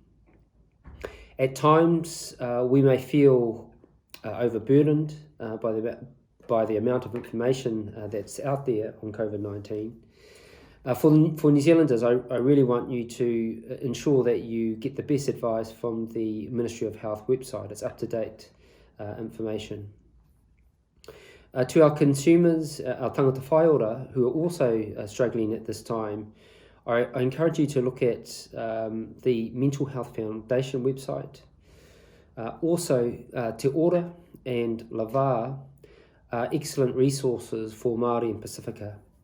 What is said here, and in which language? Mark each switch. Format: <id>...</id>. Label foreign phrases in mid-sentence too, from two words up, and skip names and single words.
<en>At times, we may feel overburdened by the amount of information that's out there on COVID-19. For New Zealanders, I really want you to ensure that you get the best advice from the Ministry of Health website. It's up-to-date information. To our consumers, our</en> <mi>tangata whaiora,</mi> <en>who are also struggling at this time, I encourage you to look at the Mental Health Foundation website. Also, Te Ora and Lava are excellent resources for Māori and Pacifica.</en>